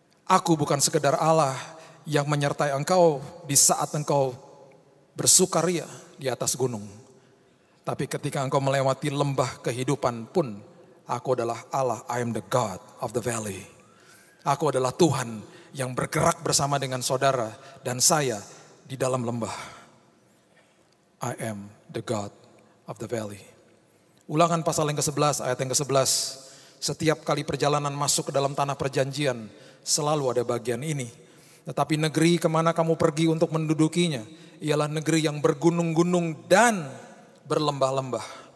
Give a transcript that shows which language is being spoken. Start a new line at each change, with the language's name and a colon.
Indonesian: Aku bukan sekedar Allah yang menyertai engkau di saat engkau bersukaria di atas gunung. Tapi ketika engkau melewati lembah kehidupan pun, aku adalah Allah,
English: I am the God of the valley.
Indonesian: Aku adalah Tuhan yang bergerak bersama dengan saudara dan saya di dalam lembah.
English: I am the God of the valley.
Indonesian: Ulangan pasal yang ke-11 ayat yang ke-11. Setiap kali perjalanan masuk ke dalam tanah perjanjian selalu ada bagian ini. Tetapi negeri kemana kamu pergi untuk mendudukinya ialah negeri yang bergunung-gunung dan berlembah-lembah.